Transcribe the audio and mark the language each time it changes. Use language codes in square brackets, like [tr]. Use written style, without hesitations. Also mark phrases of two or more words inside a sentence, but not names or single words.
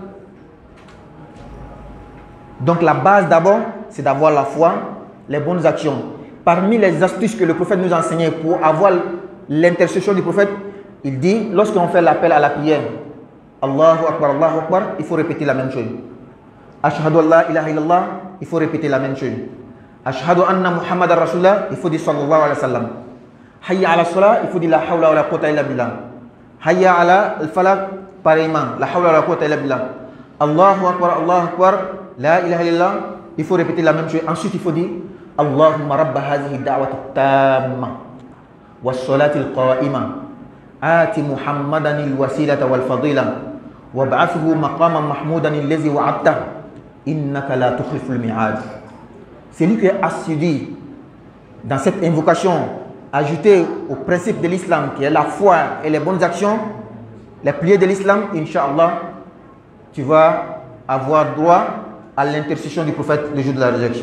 [fr] Donc la base d'abord, c'est d'avoir la foi, les bonnes actions. Parmi les astuces que le prophète nous a enseignées pour avoir l'intercession du prophète, il dit, lorsqu'on fait l'appel à la prière, [ar] الله أكبر, [fr] il faut répéter la même chose. [ar] أشهد أن لا إله إلا الله, [fr] il faut répéter la même chose. [ar] أشهد أن محمدا رسول الله, [fr] il faut dire [ar] صلى الله عليه وسلم. حي على الصلاة, [fr] il faut dire [ar] لا حول ولا قوة إلا بالله. حي على الفلق, pareillement, لا حول ولا قوة إلا بالله. الله أكبر، لا إله إلا الله, [fr] il faut répéter la même chose. Ensuite, il faut dire [ar] اللهم رب هذه الدعوة التامة والصلاة القائمة آت محمدا الوسيلة والفضيلة وابعثه مقاما محمودا الذي وعدته إنك لا تخلف الميعاد. [fr] C'est lui qui est assidu dans cette invocation, ajouté au principe de l'islam qui est la foi et les bonnes actions, les piliers de l'islam, Inch'Allah, tu vas avoir droit à l'intercession du prophète le jour de la résurrection.